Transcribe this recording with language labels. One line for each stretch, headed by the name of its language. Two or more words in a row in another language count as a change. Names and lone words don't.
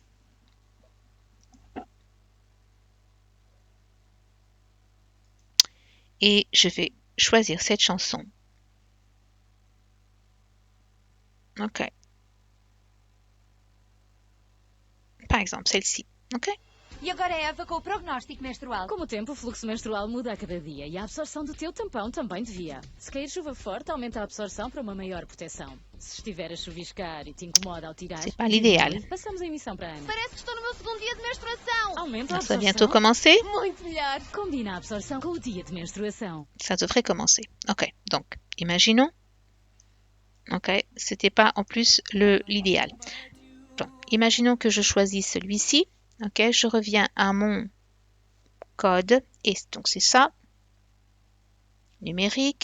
French: Et je vais choisir cette chanson. Ok. Par exemple, celle-ci. Ok.
Portuguese: E agora é Eva com o prognóstico menstrual. Com o tempo, o fluxo menstrual muda a cada dia e a absorção do teu tampão também devia. Se cair chuva forte, aumenta a absorção para uma maior proteção. Se estiver a chuviscar e te incomoda ao tirar,
French: c'est pas l'idéal.
Portuguese: Passamos a emissão para a Ana. Parece que estou no meu segundo dia de menstruação. Aumenta a
French: Ça
Portuguese: absorção.
French: va bientôt commencer.
Portuguese: Muito melhor. Combina a absorção com o dia de menstruação.
French: Ça devrait commencer. Ok. Donc, imaginons. Ok. C'était pas en plus l'idéal. Donc, imaginons que je choisis celui-ci. Ok. Je reviens à mon code. Et donc, c'est ça. Numérique.